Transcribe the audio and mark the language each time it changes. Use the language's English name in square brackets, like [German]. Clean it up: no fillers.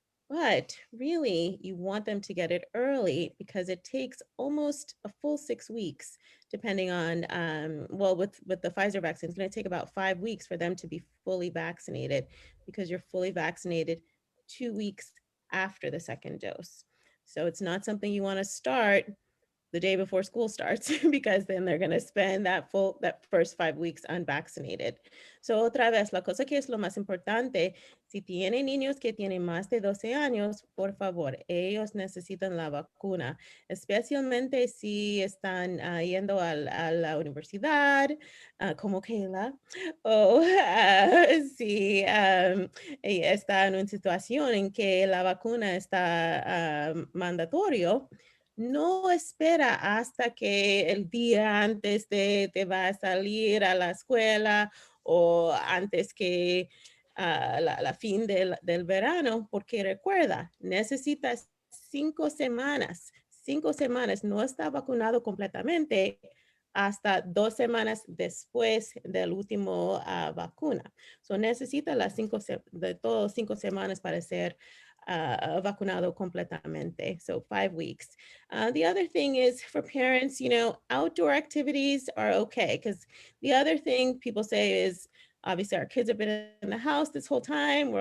[English] But really, you want them to get it early, because it takes almost a full 6 weeks, depending on, with the Pfizer vaccine, it's going to take about 5 weeks for them to be fully vaccinated, because you're fully vaccinated 2 weeks after the second dose. So it's not something you want to start the day before school starts because then they're going to spend that first 5 weeks unvaccinated. [Spanish] So otra vez, la cosa que es lo más importante, si tienen niños que tienen más de 12 años, por favor, ellos necesitan la vacuna, especialmente si están yendo a la universidad, como Kayla, o si está en una situación en que la vacuna está mandatorio. No espera hasta que el día antes te va a salir a la escuela o antes que la fin del verano, porque recuerda, necesitas 5 semanas. 5 semanas, no está vacunado completamente hasta 2 semanas después del último vacuna. So necesita las 5 semanas para ser vacunado completamente. [English] So 5 weeks. The other thing is for parents, outdoor activities are okay, because the other thing people say is, obviously our kids have been in the house this whole time.